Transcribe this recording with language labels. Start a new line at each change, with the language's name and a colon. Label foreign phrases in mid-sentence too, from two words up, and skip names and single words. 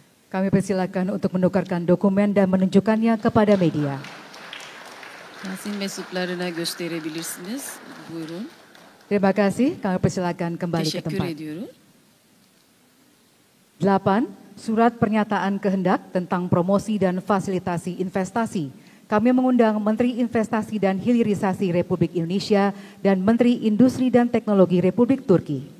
Indonesian: Kami persilakan untuk menukarkan dokumen dan menunjukkannya kepada media.
Turkish: Basın mensuplarına gösterebilirsiniz. Buyurun.
Indonesian: Terima kasih, kami persilakan kembali ke
Turkish: Teşekkür
Indonesian: tempat.
Turkish: ediyorum.
Indonesian: 8. Surat pernyataan kehendak tentang promosi dan fasilitasi investasi. Kami mengundang Menteri Investasi dan Hilirisasi Republik Indonesia dan Menteri Industri dan Teknologi Republik Turki.